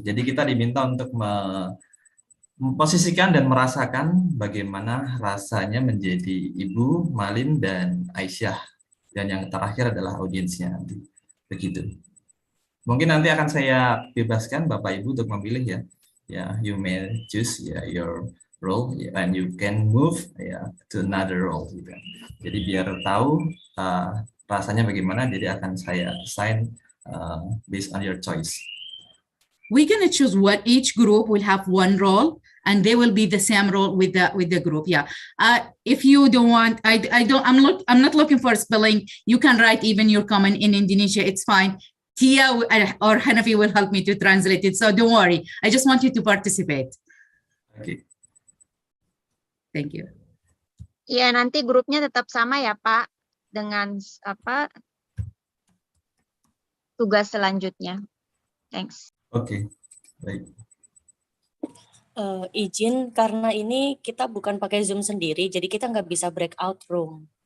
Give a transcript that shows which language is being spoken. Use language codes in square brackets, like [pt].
[id] Jadi kita diminta untuk memposisikan dan merasakan bagaimana rasanya menjadi ibu, Malin, dan Aisyah. Dan yang terakhir adalah audiensnya nanti. Begitu. Mungkin nanti akan saya bebaskan Bapak Ibu untuk memilih ya. [en] Ya, you may choose your role and you can move to another role gitu. [id] Jadi biar tahu rasanya bagaimana, jadi akan saya assign [en] based on your choice. We're gonna choose what each group will have one role, and they will be the same role with the group. Yeah. If you don't want, I'm not looking for spelling. You can write even your comment in Indonesia. It's fine. Tia or Hanafi will help me to translate it. So don't worry. I just want you to participate. Okay. Thank you. [id] Ya, nanti grupnya tetap sama ya, Pak, dengan tugas selanjutnya. [en] Thanks. [id] Oke, baik. Izin, karena ini kita bukan pakai Zoom sendiri, jadi kita nggak bisa breakout room.